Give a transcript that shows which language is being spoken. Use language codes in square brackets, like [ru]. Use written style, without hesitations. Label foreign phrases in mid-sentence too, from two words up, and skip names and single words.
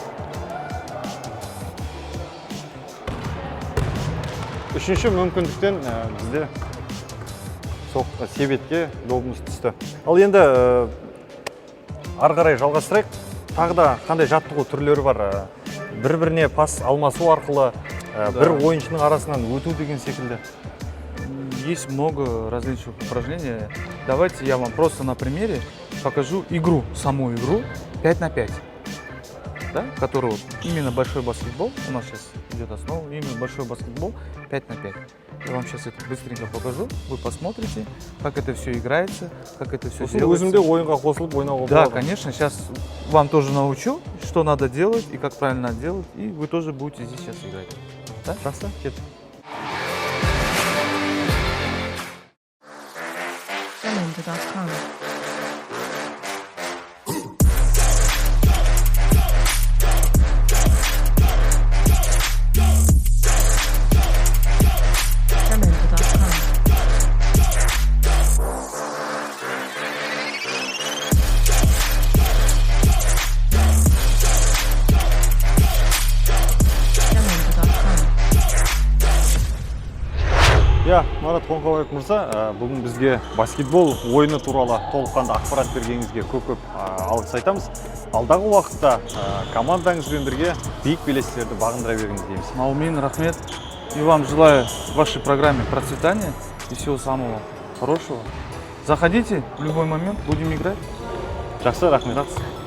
[kk] Үшінші мүмкіндіктен бізде себетке добымыз түсті. Ал енді ары қарай жалғастырайық. Тағы да қандай жаттығу түрлері бар? Бір-біріне пас алмасу арқылы бір ойыншының арасынан өту деген секілді. [ru] Есть много различных упражнений. Давайте я вам просто на примере покажу игру, саму игру 5 на 5. Да? Который вот именно большой баскетбол, у нас сейчас идет основа, именно большой баскетбол 5 на 5. Я вам сейчас это быстренько покажу, вы посмотрите, как это все играется, как это все делается. [kk] Өзімде ойынға қосылып ойнауға [ru] Да, [kk] болады. [ru] конечно, сейчас вам тоже научу, что надо делать и как правильно делать, и вы тоже будете здесь сейчас играть. Да? [kk] Жақсы, кет. Jamendo.com. Jamendo.com. Jamendo.com. Иә, Марат Қоңқабаев мырза, бүгін бізге баскетбол ойыны туралы толыққанды ақпарат бергеніңізге көп алғыс айтамыз. Алдағы уақытта командаңызбен бірге биік белестерді бағындыра беріңіз дейміз. Маумин, рахмет. [ru] И вам желаю в вашей программе процветания и всего самого хорошего. Заходите в любой момент, будем играть. [kk] Жақсы, рахмет. Жақсы.